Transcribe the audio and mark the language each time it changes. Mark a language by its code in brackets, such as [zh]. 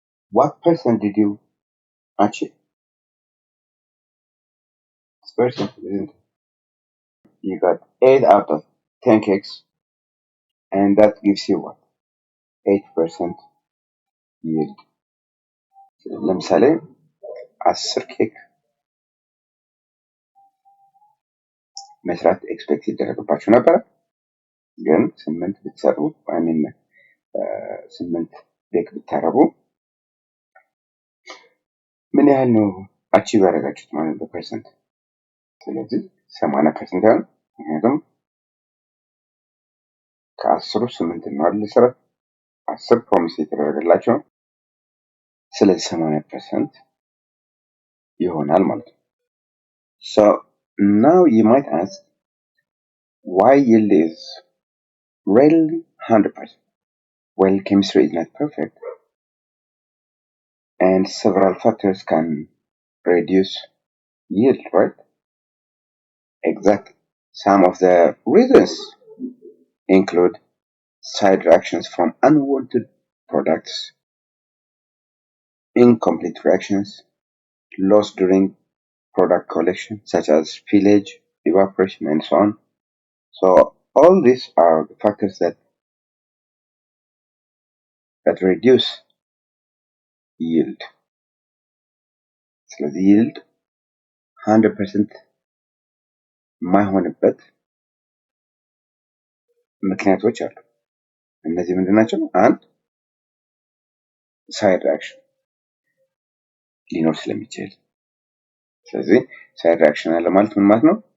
[en] What percent did you achieve? It's very simple, isn't it? You got 8 out of 10 cakes, and that gives you what? 8% yield. [am] ለምሳሌ 10 ኬክ መስራት ኤክስፔክት ይደረግባችሁ ነበር፣ ግን 8 ብትሰሩ አይሚን 8 ቤክ ብታረጉ ምን ያህል ነው አቺቭ ያደረጋችሁት ማለት ነው በፐርሰንት? ስለዚህ 80% ያህል። ምክንያቱም ከ10ሩ 8 ነው አይደል ሰራ 10 ፕሮሚስ የተደረገላቸው፣ ስለዚህ 80% ይሆናል ማለት ነው። [en] So now you might ask why yield is really 100%. Well, chemistry is not perfect, and several factors can reduce yield, right? Exactly. Some of the reasons include side reactions from unwanted products, incomplete reactions, loss during product collection, such as spillage, evaporation, and so on. So all these are the factors that reduce yield. [am] ስለዚህ yield 100% የማይሆንበት ምክንያቶች አሉ። እነዚህ ምንድን ናቸው? አንድ ሳይድ ሪአክሽን ሊኖር ስለሚችል። ስለዚህ ሳይድ ሪአክሽን አለ ማለት ምን ማለት ነው?